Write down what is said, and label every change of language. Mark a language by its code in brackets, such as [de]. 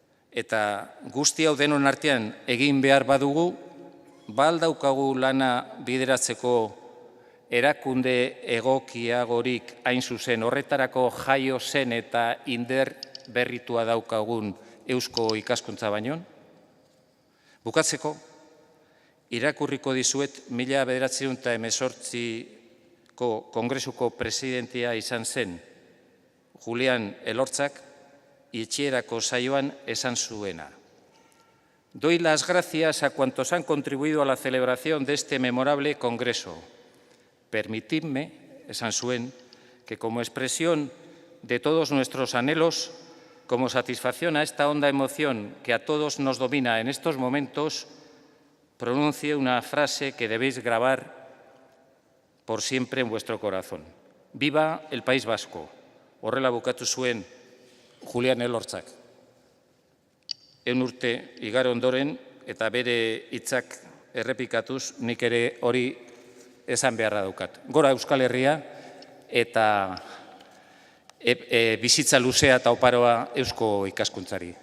[eu] Eta guzti hau denon artean egin behar badugu, baldaukagu lana bideratzeko erakunde egokiagorik hain zuzen horretarako jaio zen eta inder berritua daukagun eusko ikaskuntza baino. Bukatzeko, irakurriko dizuet 1918ko Kongresuko presidentea izan zen Julian Elortzak itxierako saioan esan zuena. [es] Doy las gracias a cuantos han contribuido a la celebración de este memorable congreso. Permitidme, [eu] esan zuen, [es] que como expresión de todos nuestros anhelos, como satisfacción a esta honda emoción que a todos nos domina en estos momentos, pronuncie una frase que debéis grabar por siempre en vuestro corazón. Viva el País Vasco. [eu] Horrela bukatu zuen Julian Elortzak. 100 urte igaro ondoren eta bere hitzak errepikatuz nik ere hori esan beharra daukat. Gora Euskal Herria eta bizitza luzea eta oparoa eusko ikaskuntzari.